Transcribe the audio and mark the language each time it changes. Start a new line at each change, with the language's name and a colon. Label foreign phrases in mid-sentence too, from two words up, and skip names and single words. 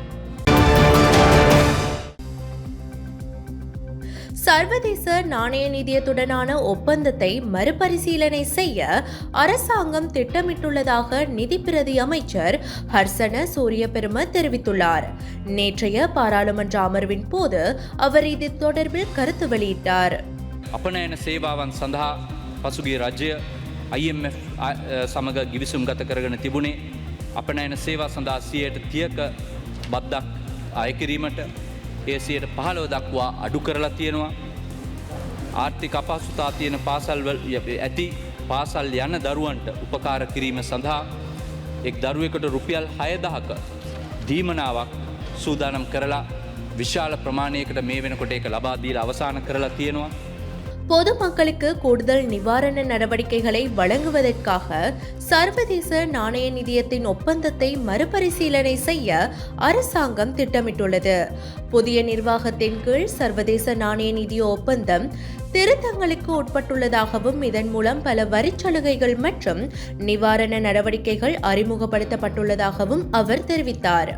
Tamil: சர்வதேச நாணய நிதியத்துடனான ஒப்பந்தத்தை மறுபரிசீலனை செய்ய அரசாங்கம் திட்டமிட்டுள்ளதாக நிதி பிரதி அமைச்சர் ஹர்சன சூரியபெரும தெரிவித்துள்ளார். நேற்றைய பாராளுமன்ற அமர்வின் போது அவர் இது தொடர்பில் கருத்து வெளியிட்டார்.
Sinhala: අපනෑන සේවාවන් සඳහා පසුගේ රජය IMF සමඟ ගිවිසුම් ගත කරගෙන තිබුණේ අපනෑන සේවා සඳහා 30%ක බද්දක් අයකිරීමට ඒ 15% දක්වා අඩු කරලා තියෙනවා. ආර්ථික අපහසුතා තියෙන පාසල්වල ඇති පාසල් යන දරුවන්ට උපකාර කිරීම සඳහා එක් දරුවෙකුට රුපියල් 6000ක දීමනාවක් සූදානම් කරලා විශාල ප්‍රමාණයකට මේ වෙනකොට ඒක ලබා දීලා අවසන් කරලා තියෙනවා.
Tamil: பொதுமக்களுக்கு கூடுதல் நிவாரண நடவடிக்கைகளை வழங்குவதற்காக சர்வதேச நாணய நிதியத்தின் ஒப்பந்தத்தை மறுபரிசீலனை செய்ய அரசாங்கம் திட்டமிட்டுள்ளது. புதிய நிர்வாகத்தின் கீழ் சர்வதேச நாணய நிதிய ஒப்பந்தம் திருத்தங்களுக்கு உட்பட்டுள்ளதாகவும் இதன் மூலம் பல வரிச்சலுகைகள் மற்றும் நிவாரண நடவடிக்கைகள் அறிமுகப்படுத்தப்பட்டுள்ளதாகவும் அவர் தெரிவித்தார்.